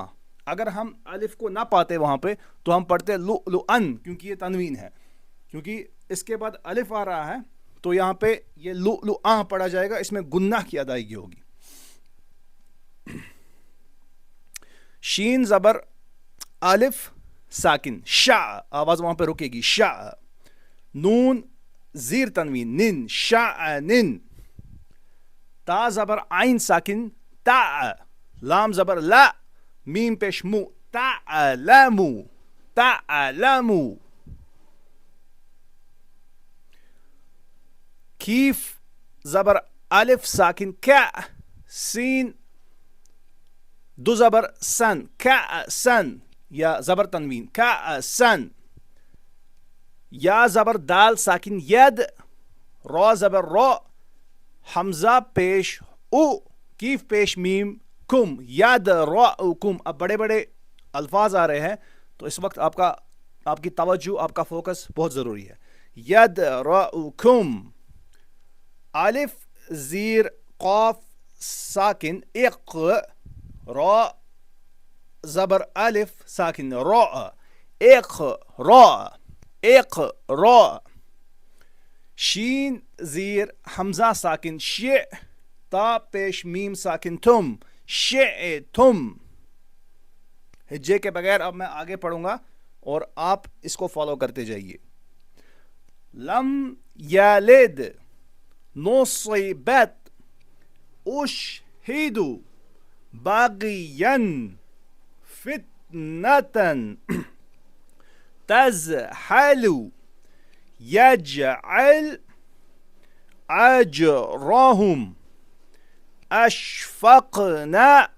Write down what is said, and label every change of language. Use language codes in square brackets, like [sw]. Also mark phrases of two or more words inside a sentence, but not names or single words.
[ur] اگر ہم الف کو نہ پاتے وہاں پہ تو ہم پڑھتے لو لو ان, کیونکہ یہ تنوین ہے, کیونکہ اس کے بعد الف آ رہا ہے تو یہاں پہ یہ لو لو آ پڑھا جائے گا, اس میں گناہ کی ادائیگی ہوگی. شین زبر الف ساکن شا, آواز وہاں پہ رکے گی شا. نون زیر تنوین نن شا نن. تا زبر عین ساکن تا, لام زبر لا, میم پیش مو تعلمو تعلمو. کیف زبر الف ساکن کا, سین دو زبر سن کا سن یا زبر تنوین کا سن. یا زبر دال ساکن ید, را زبر را, حمزہ پیش او, کیف پیش میم کم ید را کم. اب بڑے بڑے الفاظ آ رہے ہیں تو اس وقت آپ کی توجہ, آپ کا فوکس بہت ضروری ہے. [ar] ید را کم. [ur] الف زیر قاف ساکن اق, را زبر الف ساکن را اق را اق را. شین زیر حمزہ ساکن شع, تا پیش میم ساکن تم شع تم. ہجے کے بغیر اب میں آگے پڑھوں گا اور آپ اس کو فالو کرتے جائیے. [ar] لم یلد نصیبت اشہدو باغین فتنتن تزحلو یجعل اجرهم اشفقنا